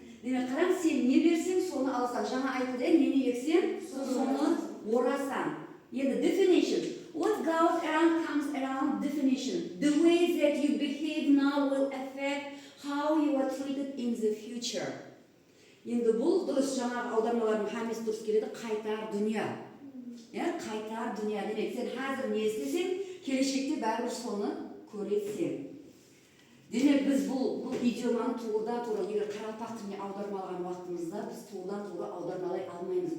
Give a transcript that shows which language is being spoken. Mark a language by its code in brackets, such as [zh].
[kaa] Демек, қараң, сен не берсең, соны алсаң. Жаңа айтылды, нені ексең, соны орасаң. Енді definition. [en] What goes around comes around. Definition. The way that you behave now will affect how you are treated in the future. [kaa] Енді бұл дұрыс жаңағы аудармалардың хамесі дұрыс келеді. Қайтар дүния. Қайтар дүния демек. Сен қазір не істесең, келешекте бәрібір соны көресің. Демек біз бұл идиоманы тура егер Қарақалпақ тіліне аудармалаған уақытымызда біз тура аудармалай алмаймыз.